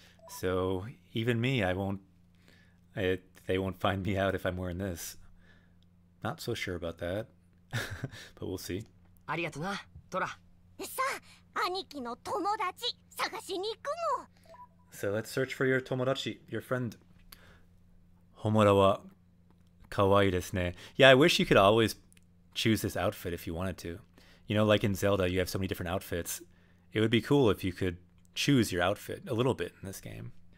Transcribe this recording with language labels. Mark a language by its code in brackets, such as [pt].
[en] So even me, they won't find me out if I'm wearing this. Not so sure about that, but we'll see. [ja] ありがとな、トラ。さあ、兄貴の友達探しに行くの。 [en] So let's search for your tomodachi, your friend. [ja] Homura wa kawaii desu ne. [en] Yeah, I wish you could always choose this outfit if you wanted to. You know, like in Zelda, you have so many different outfits. It would be cool if you could choose your outfit a little bit in this game.